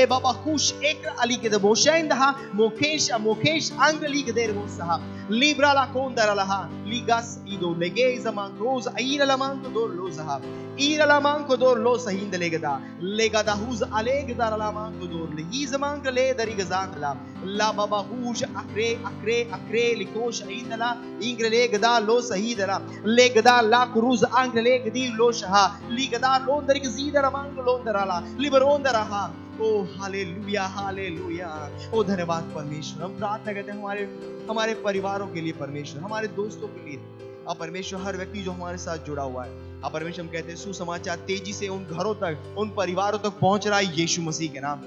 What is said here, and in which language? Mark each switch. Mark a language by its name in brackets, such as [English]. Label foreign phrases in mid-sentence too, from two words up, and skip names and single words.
[Hindi] बाबा खुश एक अली के दबोशेंदा मोकेश अंग लीग देर मोसहा लिब्रा ला कोंदरा लहा लीगास इदो लेगे जमांग रोज आईरा ला मांग दो लोजहा ईरा ला मांग दो लो सहिंद लेगदा हुज अलेग दार ला मांग दो ही जमांग ले दरी गजांदला ला बाबा हुज अक्रे लिकोश इंदला इंग्र लेगदा लो सहीदरा लेगदा ला क्रूज अंग लेगदी लो शहा लीगदा लोंदर गजीदरा मांग लोंदराला लिबरोंदरा। ओ हालेलुया, हालेलुया, ओ धन्यवाद परमेश्वर। हम प्रार्थना करते हैं हमारे परिवारों के लिए परमेश्वर, हमारे दोस्तों के लिए। अब परमेश्वर हर व्यक्ति जो हमारे साथ जुड़ा हुआ है, हाँ परमेश्वर, हम कहते हैं सुसमाचार तेजी से उन घरों तक, उन परिवारों तक पहुंच रहा है यीशु मसीह के नाम में।